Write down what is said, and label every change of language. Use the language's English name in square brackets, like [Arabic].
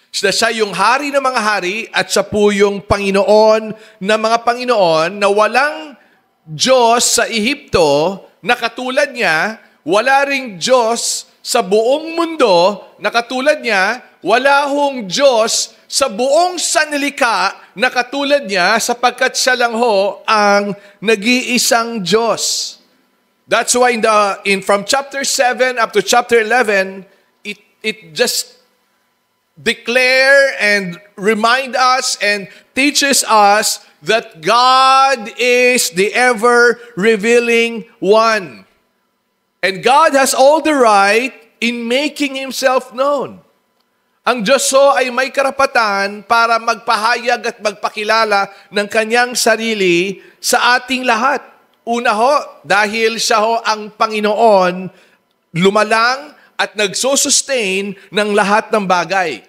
[Filipino] Siya yung hari ng mga hari at siya po yung Panginoon ng mga Panginoon na walang Diyos sa Ehipto na katulad niya, wala ring Diyos sa buong mundo na katulad niya, wala hong Diyos sa buong sanlika na katulad niya sapagkat siya lang ho ang nag-iisang Diyos. [English] That's why from chapter 7 up to chapter 11, it just declare and remind us and teaches us that God is the ever-revealing one. And God has all the right in making Himself known. [Filipino] Ang Diyos ho ay may karapatan para magpahayag at magpakilala ng Kanyang sarili sa ating lahat. Una ho, dahil Siya ho ang Panginoon, lumalang at nagsusustain ng lahat ng bagay.